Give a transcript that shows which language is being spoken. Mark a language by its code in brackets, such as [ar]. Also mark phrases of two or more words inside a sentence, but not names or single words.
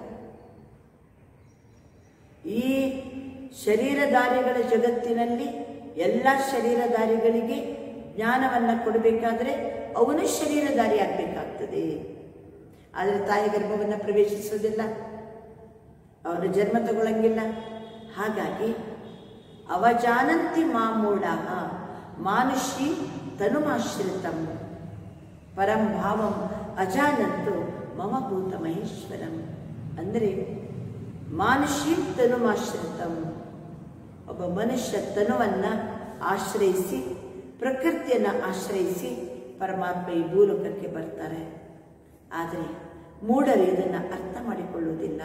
[kn] ಈ ಶರೀರಧಾರಿಗಳ ಜಗತ್ತಿನಲ್ಲಿ ಎಲ್ಲ ಶರೀರಧಾರಿಗಳಿಗೆ ಜ್ಞಾನವನ್ನು ಕೊಡಬೇಕಾದ್ರೆ ಅವನು ಶರೀರಧಾರಿ ಆಗಬೇಕಾಗ್ತದೆ. ಆದರೆ ತಾಯಿ ಗರ್ಭವನ್ನು ಪ್ರವೇಶಿಸೋದಿಲ್ಲ. ಅವರು ಜನ್ಮ ತಗೊಳ್ಳಂಗಿಲ್ಲ. ಹಾಗಾಗಿ [sa] ಅವಜಾನಂತಿ ಮಾಮೂಢ ಮಾನುಷಿ ತನುಮಾಶ್ರಿತಂ ಪರಂ ಭಾವಂ ಅಜಾನಂತು ಮಮ ಭೂತ ಮಹೇಶ್ವರಂ. [kn] ಅಂದರೆ [sa] ಮಾನುಷಿ ತನುಮಾಶ್ರಿತಂ, [kn] ಒಬ್ಬ ಮನುಷ್ಯ ತನುವನ್ನು ಆಶ್ರಯಿಸಿ, ಪ್ರಕೃತಿಯನ್ನು ಆಶ್ರಯಿಸಿ ಪರಮಾತ್ಮ ಈ ಭೂಲೋಕಕ್ಕೆ ಬರ್ತಾರೆ. ಆದರೆ ಮೂಢರು ಇದನ್ನು ಅರ್ಥ ಮಾಡಿಕೊಳ್ಳುವುದಿಲ್ಲ.